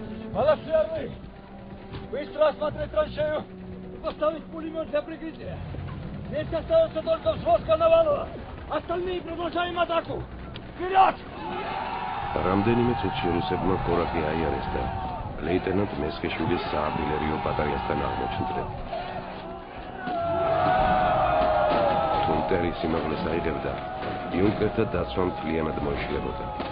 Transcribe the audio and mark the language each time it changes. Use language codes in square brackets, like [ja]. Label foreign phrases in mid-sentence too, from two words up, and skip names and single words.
[ru] Малашерный! Быстро осмотреть траншею! Поставить пулемет для прикрытия! Здесь остается только взвод Коновалова! Остальные продолжаем атаку! Вперед! [ka] რამდენიმე წუთში რუსებმა კორაკი აიარეს და ლეიტენანტ მესხიშვილის საარტილერიო ბატარეასთან აღმოჩნდნენ. თუნტერი სიმაღლეს აიღებდა, იუნკერთა დაცვა მთლიანად მოიშლებოდა.